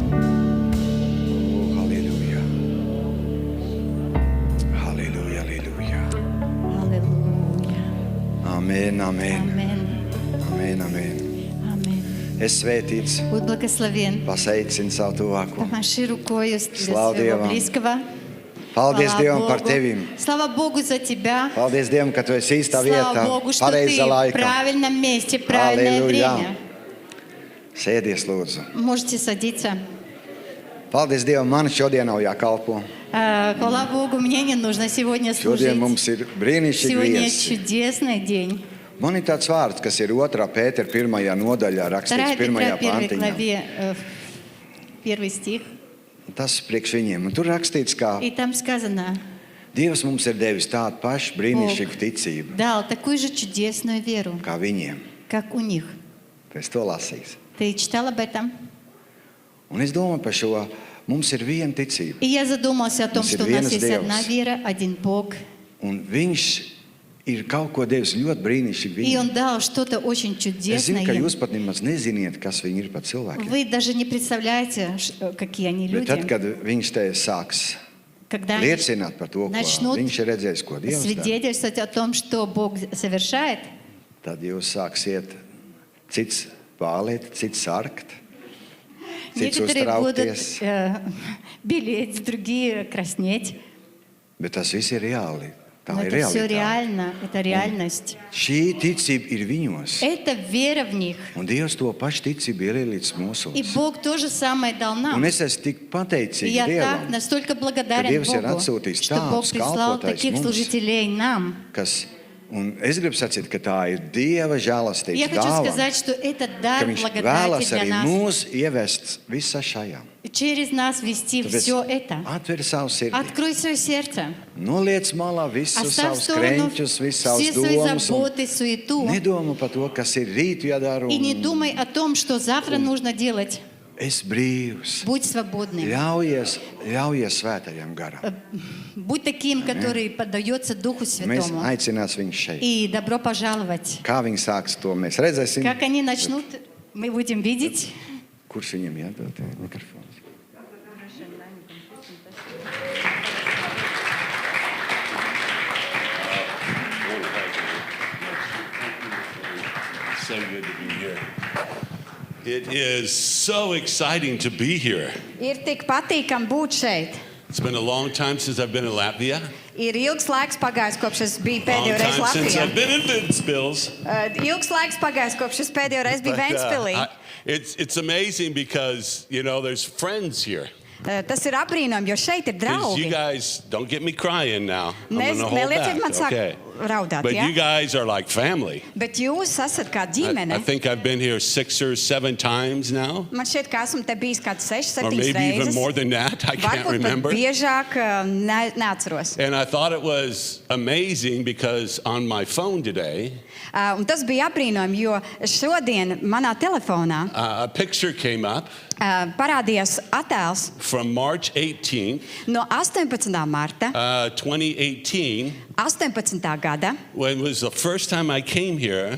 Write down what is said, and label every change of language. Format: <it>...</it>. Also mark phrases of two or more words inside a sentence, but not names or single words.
<lv>Halleluja. Halleluja, halleluja. Halleluja. Amen, amen. Amen. Amen, amen. Amen. Es svētīts,</lv> <ru>Будь благословен.</ru> <lv>pasveicinu savu tuvāko.</lv> <ru>Помаши рукою для Слава своего</ru> <lv>Дievam.</lv> <ru>близкого.</ru> <lv>Paldies</lv> <ru>Слава</ru> <lv>Dievam par</lv> <ru>Богу.</ru> <lv>Tevim.</lv> <ru>Слава Богу за тебя.</ru> <lv>Paldies Dievam, ka Tu esi īstā vietā,</lv> <ru>Слава Богу, что ты</ru> <lv>pareizā</lv> <ru>в</ru> <lv>laikā.</lv> <ru>правильном месте, в правильное</ru> <lv>Halleluja.</lv> <ru>время.</ru> <lv>Sēdies, lūdzu.</lv> <ru>Можете садиться.</ru> <lv>Paldies Dievam, man šodien nav jākalpo.</lv> <ru>Хвала Богу, мне не нужно сегодня служить.</ru> <lv>Šodien mums ir brīnišķīgi</lv> <ru>Сегодня</ru> <lv>viesi.</lv> <ru>чудесный день.</ru> <lv>Man ir tāds vārds, kas ir 2. Pētera 1. nodaļā rakstīts</lv> <ru>2 Петра 1</ru> <lv>pantiņā.</lv> <ru>главе, 1 стих.</ru> <lv>Tas priekš viņiem. Un tur rakstīts, ka</lv> <ru>И там сказано,</ru> <lv>Dievs mums ir devis tādu pašu brīnišķīgu</lv> <ru>Бог</ru> <lv>ticību,</lv> <ru>дал такую же чудесную веру,</ru> <lv>kā viņiem.</lv> <ru>как у них.</ru> <lv>Tu esi to lasījis.</lv> <ru>Ты читал об этом?</ru> <lv>Un es domāju par šo. Mums ir viena ticība.</lv> <ru>И я задумался о том,</ru> <lv>Mums ir</lv> <ru>что у нас</ru> <lv>viens</lv> <ru>есть</ru> <lv>Dievs.</lv> <ru>одна вера, один Бог.</ru> <lv>Un viņš ir kaut ko devis ļoti brīnišķīgi</lv> <ru>И</ru> <lv>viņiem.</lv> <ru>Он дал что-то очень</ru> <lv>Es</lv> <ru>чудесное</ru> <lv>zinu, ka</lv> <ru>им.</ru> <lv>jūs pat nemaz neziniet, kas viņi ir par cilvēkiem.</lv> <ru>Вы даже не представляете, какие они</ru> <lv>Bet tad,</lv> <ru>люди.</ru> <lv>kad viņš te sāks</lv> <ru>Когда они</ru> <lv>liecināt par to, ko</lv> <ru>начнут</ru> <lv>viņš ir redzējis, ko Dievs dara,</lv> <ru>свидетельствовать о том, что Бог совершает,</ru> <lv>tad jūs sāksiet cits pālēt, cits sarkt, cits</lv> <ru>некоторые будут</ru> <lv>uztraukties.</lv> <ru>белеть, другие краснеть.</ru> <lv>Bet tas viss ir reāli. Tā</lv> <ru>Но</ru> <lv>ir</lv> <ru>это все</ru> <lv>realitāte.</lv> <ru>реально, это реальность.</ru> <lv>Šī ticība ir viņos.</lv> <ru>Это вера в них.</ru> <lv>Un Dievs to pašu ticību ir ielicis</lv> <ru>И</ru> <lv>mūsos.</lv> <ru>Бог то же самое дал</ru> <lv>Un</lv> <ru>нам.</ru> <lv>es esmu tik</lv> <ru>И</ru> <lv>pateicīgs</lv> <ru>я так</ru> <lv>Dievam,</lv> <ru>настолько благодарен</ru> <lv>Dievs ir</lv> <ru>Богу,</ru> <lv>atsūtījis</lv> <ru>что Бог</ru> <lv>tādus</lv> <ru>прислал</ru> <lv>kalpotais</lv> <ru>таких</ru> <lv>mums.</lv> <ru>служителей нам.</ru> <lv>kas, un es gribu sacīt, ka tā ir Dieva</lv> <ru>Я</ru> <lv>žēlastības</lv> <ru>хочу</ru> <lv>dāvana,</lv> <ru>сказать, что это</ru> <lv>ka</lv> <ru>дар</ru> <lv>Viņš</lv> <ru>благодати</ru> <lv>vēlas</lv> <ru>для</ru> <lv>arī</lv> <ru>нас.</ru> <lv>mūs ievest visā šajā.</lv> <ru>Через нас вести</ru> <lv>Tāpēc</lv> <ru>все это.</ru> <lv>atver savu sirdi,</lv> <ru>Открой свое сердце.</ru> <lv>noliec malā visus</lv> <ru>Оставь в</ru> <lv>savus</lv> <ru>сторону</ru> <lv>kreņķus, visus</lv> <ru>все</ru> <lv>savus</lv> <ru>свои</ru> <lv>domas. Un</lv> <ru>заботы, суету.</ru> <lv>nedomā par to, kas ir rīt jādara.</lv> <ru>И не</ru> <lv>un</lv> <ru>думай о том, что завтра нужно делать.</ru> <lv>Es brīvs.</lv> <ru>Будь свободным.</ru> <lv>Ļaujies svētajam garam.</lv> <ru>Будь таким, который поддается Духу</ru> <lv>Mēs</lv> <ru>Святому.</ru> <lv>aicināsim viņu šeit.</lv> <ru>И добро пожаловать.</ru> <lv>Kā viņi sāks to, mēs redzēsim.</lv> <ru>Как они начнут, мы будем видеть.</ru> <lv>Kurš viņam jādod mikrofons?</lv> <en>So good to be here. It is so exciting to be here.</en> <lv>Ir tik patīkami būt šeit.</lv> <en>It's been a long time since I've been in Latvia.</en> <lv>Ir ilgs laiks pagājis, kopš es biju</lv> <en>Long</en> <lv>pēdējo reizi</lv> <en>time since</en> <lv>Latvijā.</lv> <en>I've been in Ventspils.</en> <lv>Ilgs laiks pagājis, kopš es pēdējo reizi biju</lv> <en>But,</en> <lv>Ventspilī.</lv> <en>it's amazing because, you know, there's friends here.</en> <lv>Tas ir apbrīnojami, jo šeit ir</lv> <en>'Cause you</en> <lv>draugi.</lv> <en>guys, don't get me crying now. I'm</en> <lv>Nes-</lv> <en>gonna hold</en> <lv>nelieciet man</lv> <en>back.</en> <lv>sākt</lv> <en>Okay.</en> <lv>raudāt,</lv> <en>But</en> <lv>ja?</lv> <en>you guys are like family.</en> <lv>Bet jūs esat kā</lv> <en>I</en> <lv>ģimene.</lv> <en>think I've been here 6 or 7 times now.</en> <lv>Man šķiet, ka esmu te bijis kāds 6,</lv> <en>Or</en> <lv>7</lv> <en>maybe even</en> <lv>reizes.</lv> <en>more than that. I can't</en> <lv>Varbūt pat</lv> <en>remember.</en> <lv>biežāk, neatceros.</lv> <en>And I thought it was amazing because on my phone today,</en> <lv>Un tas bija apbrīnojami, jo šodien manā telefonā</lv> <en>a picture came up</en> <lv>parādījās attēls</lv> <en>from March 18th,</en> <lv>no 18. marta</lv> <en>2018,</en> <lv>18. gada.</lv> <en>when it was the first time I came here</en>